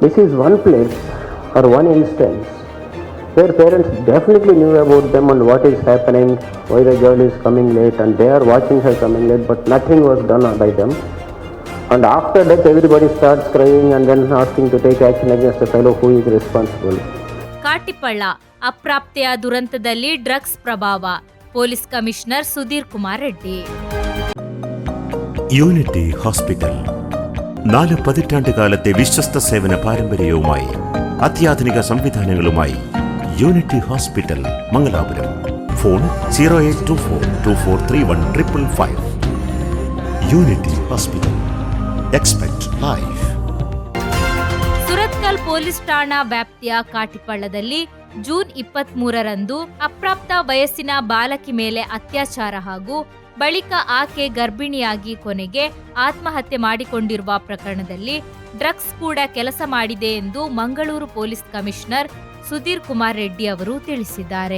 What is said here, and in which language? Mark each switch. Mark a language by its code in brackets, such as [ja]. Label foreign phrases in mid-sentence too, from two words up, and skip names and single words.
[en] This is one place or one instance where parents definitely knew about them and what is happening, why the girl is coming late, and they are watching her coming late, but nothing was done by them. And after that, everybody starts crying and then asking to take action against the fellow who is responsible. [kn] ಕಾಟಿಪಳ್ಳ ಅಪ್ರಾಪ್ತೆಯ ದುರಂತದಲ್ಲಿ ಡ್ರಗ್ಸ್ ಪ್ರಭಾವ. ಪೊಲೀಸ್ ಕಮಿಷನರ್ ಸುಧೀರ್ ಕುಮಾರ್ ರೆಡ್ಡಿ. [ml] യൂണിറ്റി ഹോസ്പിറ്റൽ 4 പതിറ്റാണ്ട് കാലത്തെ വിശ്വസ്ത സേവന പാരമ്പര്യവുമായി അത്യാധുനിക സംവിധാനങ്ങളുമായി യൂണിറ്റി ഹോസ്പിറ്റൽ മംഗലാപുരം. ഫോൺ 0824243155. യൂണിറ്റി ഹോസ്പിറ്റൽ. [en] expect life. [kn] ಸುರತ್ಕಲ್ ಪೊಲೀಸ್ ಠಾಣಾ ವ್ಯಾಪ್ತಿಯ ಕಾಟಿಪಳ್ಳದಲ್ಲಿ ಜೂನ್ 23ರಂದು ಅಪ್ರಾಪ್ತ ವಯಸ್ಸಿನ ಬಾಲಕಿ ಮೇಲೆ ಅತ್ಯಾಚಾರ ಹಾಗೂ ಬಳಿಕ ಆಕೆ ಗರ್ಭಿಣಿಯಾಗಿ ಕೊನೆಗೆ ಆತ್ಮಹತ್ಯೆ ಮಾಡಿಕೊಂಡಿರುವ ಪ್ರಕರಣದಲ್ಲಿ ಡ್ರಗ್ಸ್ ಕೂಡ ಕೆಲಸ ಮಾಡಿದೆ ಎಂದು ಮಂಗಳೂರು ಪೊಲೀಸ್ ಕಮಿಷನರ್ ಸುಧೀರ್ ಕುಮಾರ್ ರೆಡ್ಡಿ ಅವರು ತಿಳಿಸಿದ್ದಾರೆ.